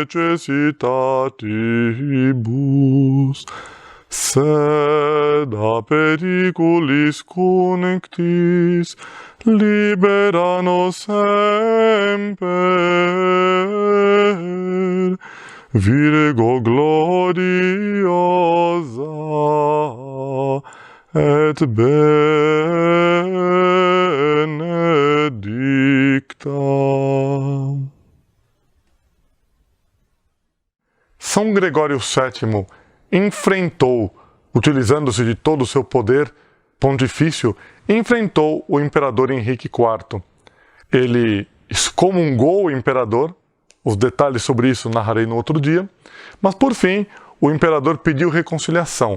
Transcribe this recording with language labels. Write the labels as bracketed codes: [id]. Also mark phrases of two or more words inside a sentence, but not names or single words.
[la] necessitatibus, sed a periculis connectis, libera nos semper, Virgo gloriosa et benedicta. [pt] São Gregório VII enfrentou, utilizando-se de todo o seu poder pontifício, enfrentou o imperador Henrique IV. Ele excomungou o imperador, os detalhes sobre isso narrarei no outro dia, mas por fim o imperador pediu reconciliação.